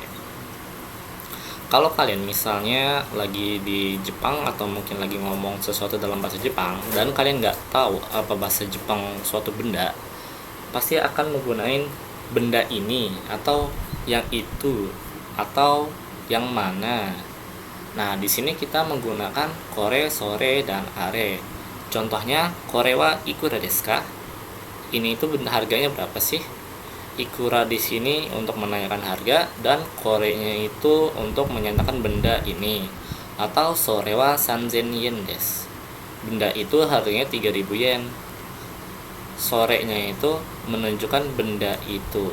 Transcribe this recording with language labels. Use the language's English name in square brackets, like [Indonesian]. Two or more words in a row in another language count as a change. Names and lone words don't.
[Indonesian] Kalau kalian misalnya lagi di Jepang atau mungkin lagi ngomong sesuatu dalam bahasa Jepang dan kalian nggak tahu apa bahasa Jepang suatu benda, pasti akan menggunakan benda ini atau yang itu atau yang mana. Nah, di sini kita menggunakan kore, sore, dan are. Contohnya, [Japanese] これはいくらですか? [Indonesian] Ini itu benda harganya berapa sih? Ikura di sini untuk menanyakan harga dan korenya itu untuk menyatakan benda ini. Atau [Japanese] それは3000円です. [Indonesian] Benda itu harganya 3000 yen. Sorenya itu menunjukkan benda itu.